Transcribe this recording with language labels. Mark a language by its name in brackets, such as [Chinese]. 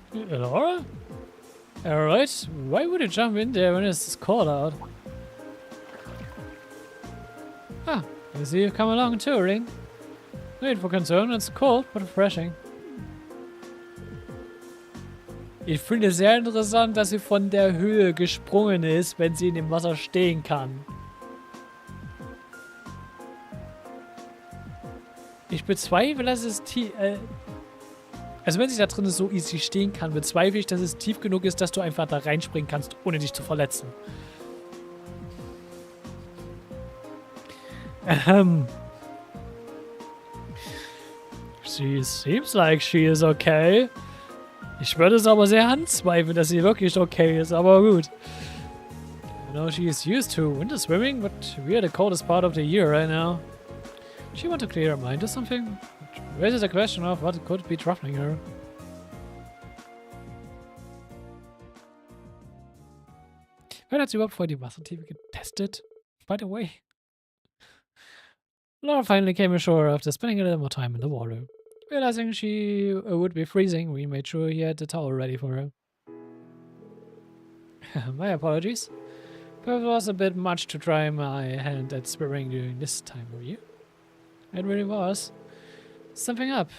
[English] Laura? Alright, why would you jump in there when it's cold out? Ah, I see you've come along touring. No need for concern, it's cold but refreshing. [German] Ich finde es sehr interessant, dass sie von der Höhe gesprungen ist, wenn sie in dem Wasser stehen kann. Ich bezweifle, dass es tief... also wenn sie da drin so easy stehen kann, bezweifle ich, dass es tief genug ist, dass du einfach da reinspringen kannst, ohne dich zu verletzen. [English] She seems like she is okay. [German] Ich würde es aber sehr anzweifeln, dass sie wirklich okay ist, aber gut. [English] I know she is used to winter swimming, but we are the coldest part of the year right now. She want to clear her mind or something? Which raises the question of what could be troubling her. [German] Wer hat sie überhaupt vorher die Wassertiefe getestet? [English] By the way. Laura finally came ashore after spending a little more time in the water. Realizing she would be freezing, we made sure he had the towel ready for her. My apologies. Perhaps it was a bit much to try my hand at swimming during this time of year. It really was. Something up.